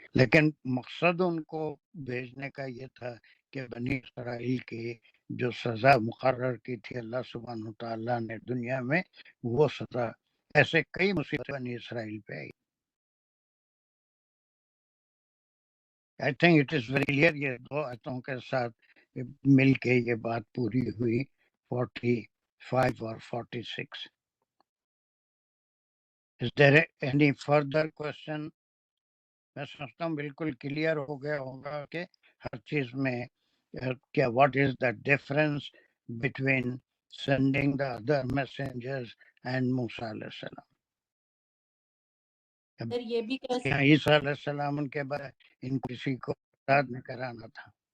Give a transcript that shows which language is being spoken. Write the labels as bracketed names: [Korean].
[Urdu] لیکن مقصد ان کو بھیجنے کا یہ تھا کہ بنی اسرائیل کی جو سزا مقرر کی تھی اللہ سبحانہ تعالیٰ نے دنیا میں، وہ سزا، ایسے کئی مصیبتیں بنی اسرائیل پہ آئی. [English] I think it is very clear. [Urdu] یہ دو آیتوں کے ساتھ مل کے یہ بات پوری ہوئی 45 اور 46. [English] Is there any further question? [Urdu] میں سمجھتا ہوں بالکل کلیئر ہو گیا ہوگا کہ ہر چیز میں کیا [English] what is the difference between sending the other messengers and [Urdu] موسیٰ علیہ السلام. سر یہ بھی کہہ عیسیٰ علیہ السلام ان کے بعد ان کسی کو یاد نہیں کرانا تھا.